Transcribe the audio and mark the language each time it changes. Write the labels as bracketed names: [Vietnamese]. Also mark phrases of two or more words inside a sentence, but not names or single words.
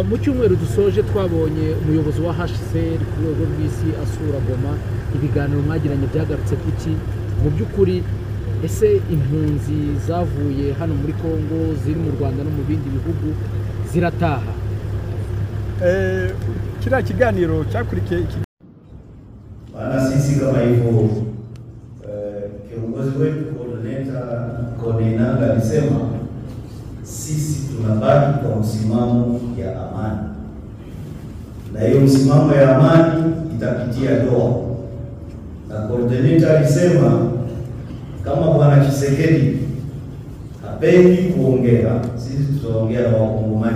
[Kinyarwanda] mu cyumweru dusoje twabonye umuyobozi wa HCR ku rwego rw'isi asura Goma ibiganiro mwagiranye byagarutse kuki mu by'ukuri ese impunzi zavuye hano muri Kongo ziri mu Rwanda no mu bindi bihugu zirataha kila kiganiro cyakurikiye [Swahili] bana sisi kama hivyo kiongozi wetu Koordinata alisema sisi tunabaki kwa msimamo ya amani na hiyo msimamo ya amani itapitia Doha na Koordinata alisema kama bwana Tshisekedi hapendi kuongea sisi tutaongea na wakongomani